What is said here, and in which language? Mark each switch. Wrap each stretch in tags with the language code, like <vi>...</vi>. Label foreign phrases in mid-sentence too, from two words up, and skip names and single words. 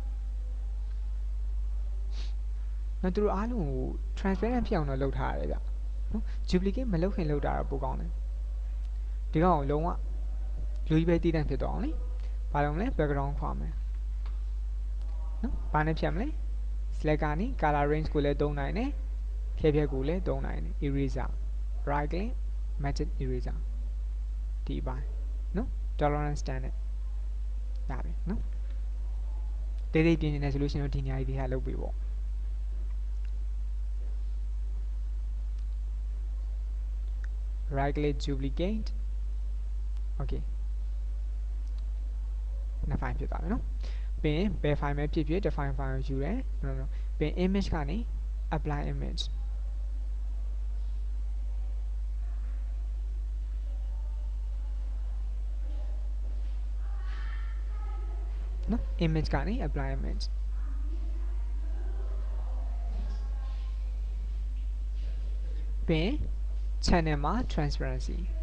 <my>နော်သူတို့အားလုံးကို transparent ဖြစ်အောင်တော့လုပ်ထားရတယ်ဗျနော် duplicate မလုပ်ခင်လုပ်တာတော့ပိုကောင်းတယ် ဒီကောင်ကိုလုံးဝလူကြီးပဲတည်တံ့ဖြစ်သွားအောင်လေဘာလို့မလဲ background ခွာမယ်နော်ဘာနဲ့ဖြတ်မလဲ select ကနေ</my> <en>color range</en> <my>ကိုလည်းသုံးနိုင်တယ်ဖြည့်ဖြည့်ကိုလည်းသုံးနိုင်တယ်</my> <en>eraser right click magic eraser</en> <my>ဒီပိုင်းနော်</my> <en>tolerance standard</en> <my>ဒါပဲနော်တိတ်တိတ်ပြင်နေတယ်ဆိုလို့ရှိရင်ဒီနေရာကြီးတွေဟာလုပ်ပြီပေါ့</my> <en>right click duplicate okay</en> <my>နှစ် file ဖြစ်သွားပြီနော်ပြီးရင်ဘယ် file ပဲဖြစ်ဖြစ်</my> <en>define file</en> <my>ကိုယူတယ်နော်ပြီးရင် image ကနေ</my> <en>apply image</en> <my>နော် image ကနေ</my> <en>apply image</en> <my>ပြီးရင် channel မှာ transparency</my>